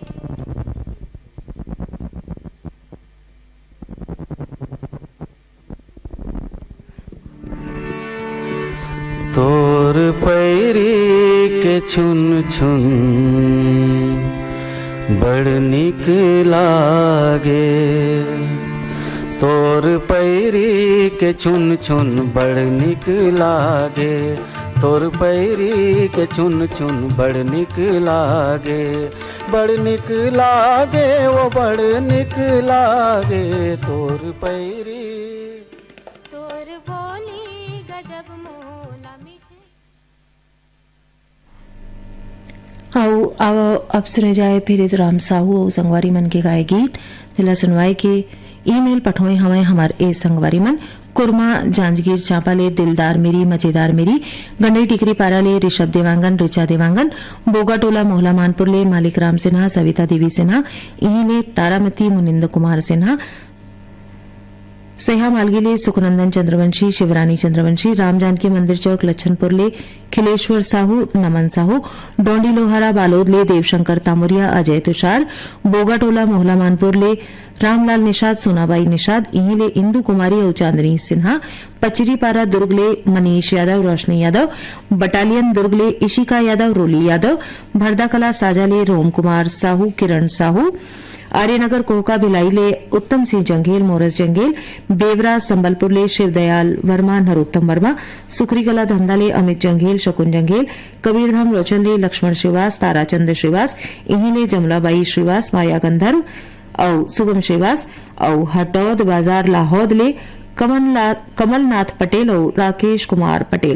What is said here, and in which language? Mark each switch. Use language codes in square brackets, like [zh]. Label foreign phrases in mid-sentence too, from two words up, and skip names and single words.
[hne] तोर पैरी के छुन छुन बड़ निक लागे, तोर पैरी के छुन छुन बड़ निक लागे, तोर पैरी के छुन छुन बड़ निक लागे, बड़ निक लागे वो बड़ निक लागे तोर पैरी। तोर बोली गजब मोला मीठे। आओ आओ अब सुने जाए फिर राम साहू और संगवारी मन के गाए गीत जिला सुनवाई के ईमेल पठोए हमें हमार ए संगवारी मन कुरमा जांजगीर चांपा ले दिलदार मेरी मजेदार मेरी गंडई टिकरी पारा ले ऋषभ देवांगन ऋचा देवांगन बोगा टोला मोहला मानपुर ले मालिक राम सिन्हा सविता देवी सिन्हा इन्हीं ले तारामती मुनिंद कुमार सिन्हा सहा मालगीले सुखनंदन चंद्रवंशी शिवरानी चंद्रवंशी राम जानकी मंदिर चौक लच्छनपुर ले खिलेश्वर साहू नमन साहू डोंडी लोहारा बालोद ले देवशंकर तामुरिया अजय तुषार बोगाटोला मोहला मानपुर ले रामलाल निषाद सोनाबाई निषाद इन्हीं ले इंदु कुमारी और चांदनी सिन्हा पचरीपारा दुर्ग ले मनीष यादव रोशनी यादव बटालियन दुर्ग ले इशिका यादव रोली यादव भरदाकला साजा ले रोम कुमार साहू किरण साहू आर्यनगर कोहका भिलाई ले उत्तम सिंह जंगेल मोरस जंगेल बेवरा संबलपुर ले शिवदयाल वर्मा नरोत्तम वर्मा सुखरीकला धंधा ले अमित जंगेल शकुन जंगेल कबीरधाम रोचन ले लक्ष्मण श्रीवास ताराचंद श्रीवास इन्हीं ले जमलाबाई श्रीवास माया गंधर्व और सुगम श्रीवास और हटौद बाजार लाहौद ले कमलनाथ पटेल और राकेश कुमार पटेल।